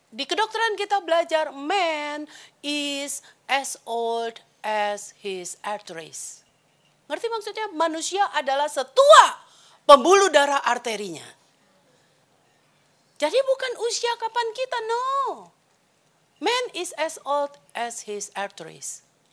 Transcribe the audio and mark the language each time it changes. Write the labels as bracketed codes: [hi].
[id] Di kedokteran kita belajar, [en] man is as old as his arteries. [id] Ngerti maksudnya? Manusia adalah setua pembuluh darah arterinya. Jadi bukan usia kapan kita, no. [en] Man is as old as his arteries.